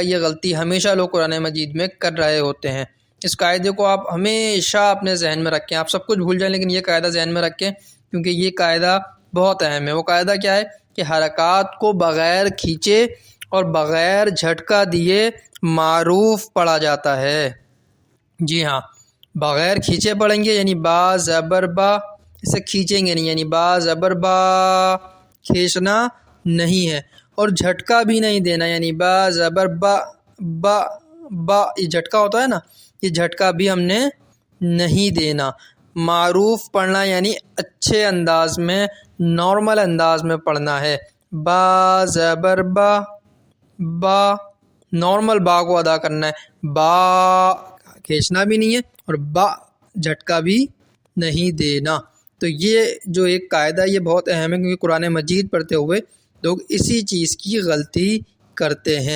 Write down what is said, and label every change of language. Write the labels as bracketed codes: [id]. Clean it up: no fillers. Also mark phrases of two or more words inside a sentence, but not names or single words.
[ur] یہ غلطی ہمیشہ لوگ قرآن مجید میں کر رہے ہوتے ہیں۔ اس قاعدے کو آپ ہمیشہ اپنے ذہن میں رکھیں۔ آپ سب کچھ بھول جائیں لیکن یہ قاعدہ ذہن میں رکھیں، کیونکہ یہ قاعدہ بہت اہم ہے۔ وہ قاعدہ کیا ہے کہ حرکات کو بغیر کھینچے اور بغیر جھٹکا دیے معروف پڑھا جاتا ہے۔ جی ہاں، بغیر کھینچے پڑھیں گے، یعنی با زبر با، اسے کھینچیں گے نہیں، یعنی با زبر با، کھینچنا نہیں ہے، اور جھٹکا بھی نہیں دینا، یعنی با زبر با با با، یہ جھٹکا ہوتا ہے نا، یہ جھٹکا بھی ہم نے نہیں دینا۔ معروف پڑھنا یعنی اچھے انداز میں، نارمل انداز میں پڑھنا ہے۔ با زبر با با، نارمل با کو ادا کرنا ہے، با کھینچنا بھی نہیں ہے اور با جھٹکا بھی نہیں دینا۔ تو یہ جو ایک قاعدہ یہ بہت اہم ہے، کیونکہ قرآن مجید پڑھتے ہوئے لوگ اسی چیز کی غلطی کرتے ہیں۔